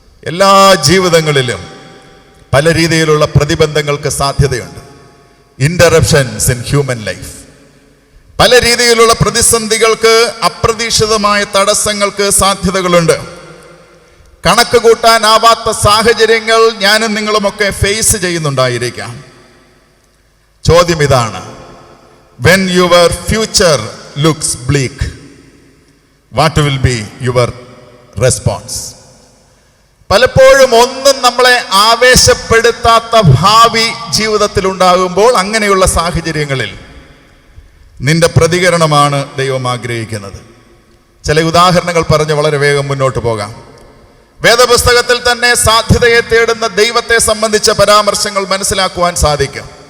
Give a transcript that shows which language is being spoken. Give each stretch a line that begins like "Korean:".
Malayalam: എല്ലാ ജീവിതങ്ങളിലും പല രീതിയിലുള്ള പ്രതിബന്ധങ്ങൾക്ക് സാധ്യതയുണ്ട്.
English: Interruptions in human life.
Malayalam: പല രീതിയിലുള്ള പ്രതിസന്ധികൾക്ക്, അപ്രതീക്ഷിതമായ തടസ്സങ്ങൾക്ക് സാധ്യതകളുണ്ട്. കണക്ക് കൂട്ടാനാവാത്ത സാഹചര്യങ്ങൾ ഞാനും നിങ്ങളുമൊക്കെ ഫേസ് ചെയ്യുന്നുണ്ടായിരിക്കാം. ചോദ്യം ഇതാണ്:
English: when your future looks bleak, what will be your response?
Malayalam: പലപ്പോഴും ഒന്നും നമ്മളെ ആവേശപ്പെടുത്താത്ത ഭാവി ജീവിതത്തിൽ ഉണ്ടാകുമ്പോൾ, അങ്ങനെയുള്ള സാഹചര്യങ്ങളിൽ നിന്റെ പ്രതികരണമാണ് ദൈവം ആഗ്രഹിക്കുന്നത്. ചില ഉദാഹരണങ്ങൾ പറഞ്ഞ് വളരെ വേഗം മുന്നോട്ട് പോകാം. വേദപുസ്തകത്തിൽ തന്നെ സാധ്യതയെ തേടുന്ന ദൈവത്തെ സംബന്ധിച്ച പരാമർശങ്ങൾ മനസ്സിലാക്കുവാൻ സാധിക്കും.